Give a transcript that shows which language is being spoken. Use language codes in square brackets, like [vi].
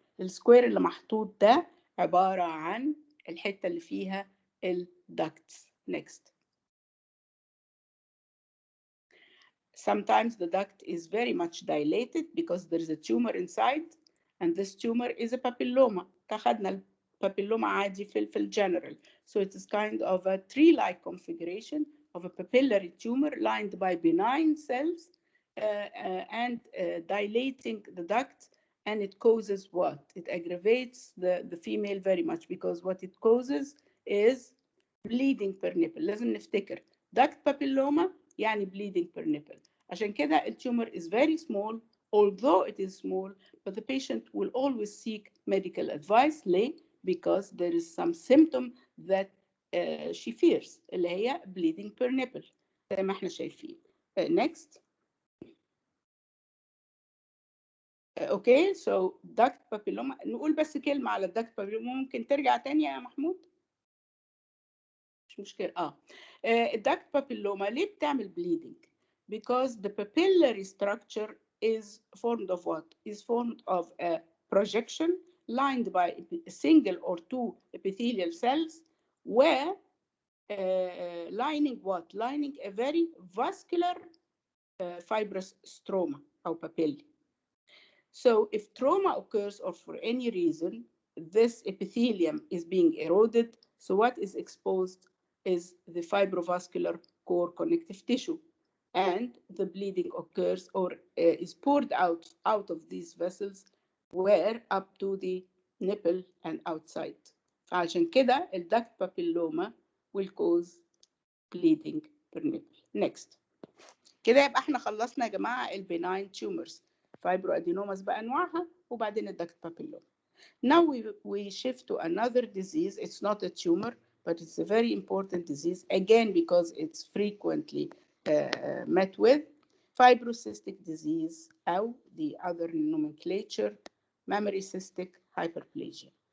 [ar] السكوير اللي محطوط ده عبارة عن الحتة اللي فيها الدكتس. Next. [en] Sometimes the duct is very much dilated because there is a tumor inside, and this tumor is a papilloma. [ar] خدنا البابيلوما عادي في الجنرال. [en] So it is kind of a tree-like configuration of a papillary tumor lined by benign cells and dilating the duct, and it causes what? It aggravates the female very much, because what it causes is bleeding per nipple. [ar] لازم نفتكر [en] duct papilloma يعني bleeding per nipple. [ar] عشان كده [en] الtumor is very small, although it is small, but the patient will always seek medical advice. [ar] ليه? [en] Because there is some symptom that she fears, [ar] اللي هي [en] bleeding per nipple [ar] زي ما احنا شايفين. [en] Next. Okay, so duct papilloma. [ar] نقول بس كلمة على duct papilloma. ممكن ترجع تاني يا محمود؟ مش مشكلة. [en] الduct papilloma [ar] ليه بتعمل [en] bleeding? Because the papillary structure is formed of what? Is formed of a projection lined by a single or two epithelial cells, where lining what? Lining a very vascular fibrous stroma أو papilla. So if trauma occurs or for any reason, this epithelium is being eroded. So what is exposed is the fibrovascular core connective tissue. And the bleeding occurs or is poured out of these vessels where up to the nipple and outside. [ar] فعشان كده الدكت [en] papilloma will cause bleeding per nipple. Next. [ar] كده يبقى احنا خلصنا يا جماعه البناين تيومرز فايبروادينوماس بانواعها وبعدين الدكت بابيلوما. [en] Now we shift to another disease. It's not a tumor, but it's a very important disease again because it's frequently met with fibrocystic disease or the other nomenclature mammary cystic hyperplasia.